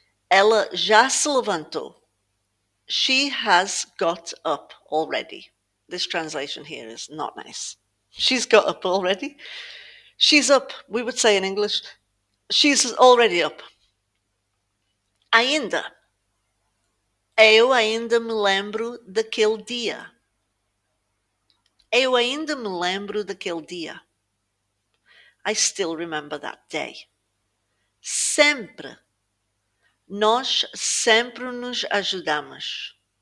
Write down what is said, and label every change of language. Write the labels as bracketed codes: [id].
[pt] Ela já se levantou. [en] She has got up already. This translation here is not nice. She's got up already. She's up, we would say in English. She's already up. Ainda. [pt] Eu ainda me lembro daquele dia. Eu ainda me lembro daquele dia. [en] I still remember that day. [pt] Sempre. Nós sempre nos ajudamos.